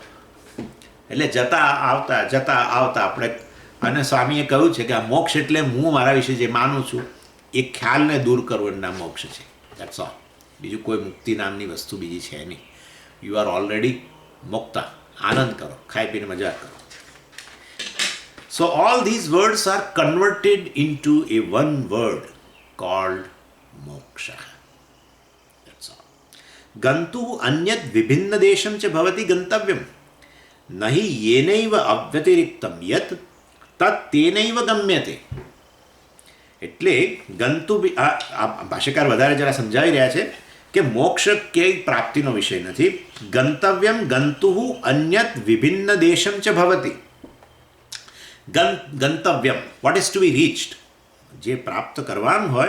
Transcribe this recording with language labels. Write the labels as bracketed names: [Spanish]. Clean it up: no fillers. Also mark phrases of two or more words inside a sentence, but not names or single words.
[Gujarati] એટલે જતા આવતા આપણે, અને સ્વામીએ કહ્યું છે કે આ મોક્ષ એટલે હું મારા વિશે જે માનું છું એ ખ્યાલને દૂર કરવું, એનું નામ મોક્ષ છે. [English] That's all. [Gujarati] બીજું કોઈ મુક્તિ નામની વસ્તુ બીજી છે નહીં. [English] You are already [Gujarati] મુક્તા. આનંદ કરો, ખાઈ પીને મજા કરો. [English] So all these words are converted into a one word called moksha. That's all. [Sanskrit] गन्तु अन्यत् विभिन्न देशं च भवति गन्तव्यं नहि येनैव अव्यतिरिक्तं यत् तत् तेनैव गम्यते. [Gujarati] એટલે ગંતુ ભાષ્યકાર વધારે જરા સમજાવી રહ્યા છે કે મોક્ષ ક્યાંય પ્રાપ્તિનો વિષય નથી. [Sanskrit] गन्तव्यम् गन्तु अन्यत् विभिन्न देशम् च भवति. [English] ગંતવ્યમ, what is to be reached, [Gujarati] જે પ્રાપ્ત કરવાનું હોય.